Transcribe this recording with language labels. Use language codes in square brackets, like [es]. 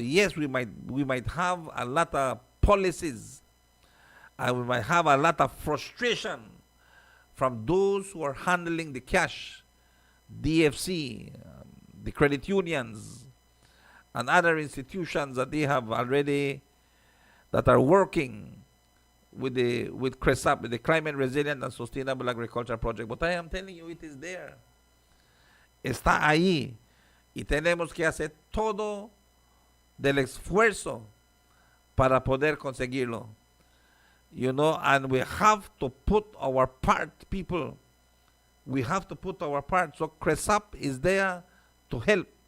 [en] Yes, we might have a lot of policies, and we might have a lot of frustration from those who are handling the cash, DFC, the credit unions, and other institutions that they have already, that are working with CRESAP, with the Climate Resilient and Sustainable Agriculture Project. But I am telling you, it is there. [es] Está ahí. Y tenemos que hacer todo del esfuerzo para poder conseguirlo. [en] And we have to put our part, people. We have to put our part. So CRESAP is there to help.